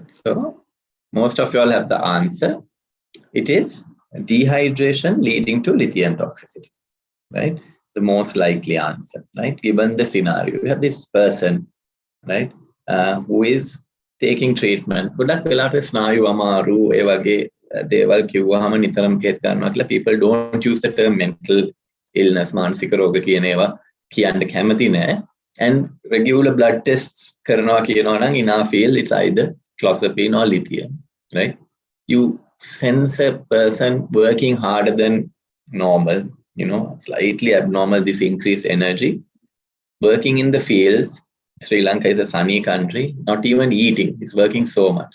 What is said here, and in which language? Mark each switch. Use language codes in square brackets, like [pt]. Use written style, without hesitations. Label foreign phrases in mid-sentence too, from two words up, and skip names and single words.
[en] So most of you all have the answer. It is dehydration leading to lithium toxicity, right? The most likely answer, right? Given the scenario, you have this person, right, who is taking treatment. People don't use the term mental illness, [si] මානසික රෝග කියන ඒවා කියන්න කැමති නෑ. [en] And regular blood tests [si] කරනවා කියනවා නම් [en] in our field it's either clozapine or lithium, right? You sense a person working harder than normal, slightly abnormal, this increased energy, working in the fields. Sri Lanka is a sunny country, not even eating, he's working so much.